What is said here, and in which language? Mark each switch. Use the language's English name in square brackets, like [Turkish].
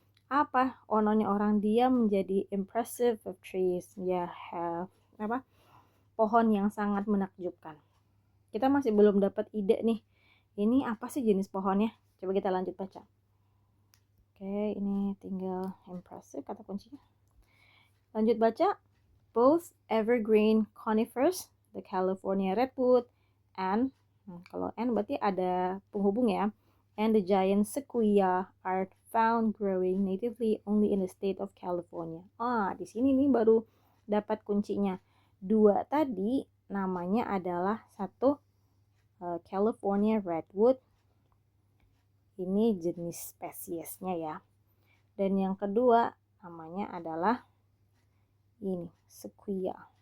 [Indonesian] Apa honornya orang? Dia menjadi [English] impressive of trees. [Indonesian] Ya, pohon yang sangat menakjubkan. Kita masih belum dapat ide nih. Ini apa sih jenis pohonnya? Coba kita lanjut baca. Oke, ini tinggal impressive kata kuncinya. Lanjut baca. [English] Both evergreen conifers, the California redwood, and kalau and [Indonesian] berarti ada penghubung ya, [English] and the giant sequoia are found growing natively only in the state of California. [Indonesian] Di sini nih baru dapat kuncinya. 2 tadi namanya adalah 1 California redwood. Ini jenis spesiesnya ya. Dan yang kedua namanya adalah ini sequoia.